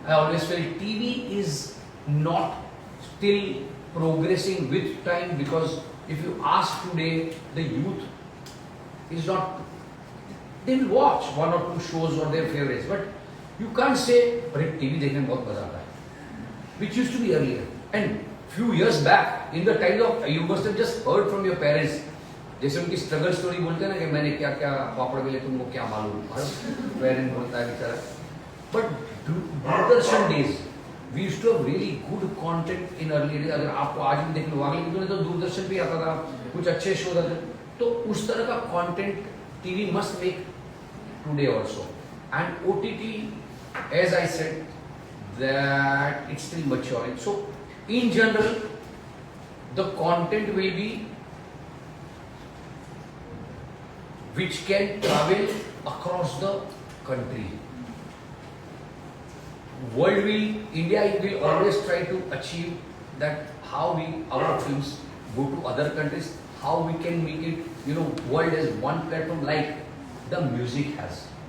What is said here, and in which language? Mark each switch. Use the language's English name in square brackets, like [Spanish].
[English] I always feel TV is not still progressing with time, because if you ask today, the youth is not, they will watch 1 or 2 shows or their favorites, but you can't say, [Hindi] "Arey, TV dekhne mein bahut maza aata hai," [English] which used to be earlier. And few years back, in the time of, you must have just heard from your parents, [Hindi] जैसे उनकी struggle story बोलते हैं ना कि मैंने क्या क्या पापड़ बेले, तुमको क्या मालूम, पेरेंट बोलता है बेचारा. [English] But Doordarshan days, we used to have really good content in early days. [Hindi] अगर आपको आज भी देख लो, आगे दिनों में तो दूरदर्शन पे आता था, कुछ अच्छे शो आते, तो उस तरह का content [English] TV must make today also. And OTT, as I said, that it's still maturing. So in general, the content will be which can travel across the country. India will always try to achieve that, how our films go to other countries, how we can make it, world as one platform like the music has.